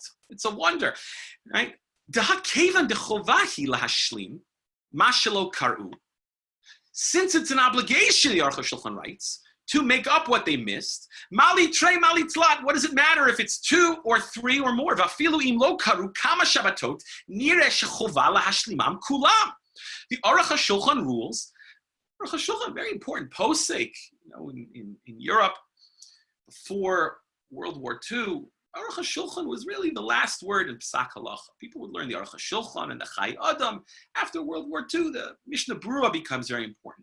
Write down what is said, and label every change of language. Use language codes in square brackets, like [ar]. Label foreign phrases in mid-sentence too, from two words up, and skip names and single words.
[en] It's a wonder, right? Since it's an obligation, the Aruch HaShulchan writes, to make up what they missed. [arc] מאי תרי מאי תלת. [en] What does it matter if it's two or three or more? [he] ואפילו אם לא קראו כמה שבתות נראה שחובה להשלימם כולם. [en] The Aruch HaShulchan rules. Aruch HaShulchan, very important posek. In Europe before World War II, Aruch HaShulchan was really the last word in [he] פסק הלכה. [en] People would learn the Aruch HaShulchan and the Chai Adam. After World War II, the Mishnah Berurah becomes very important.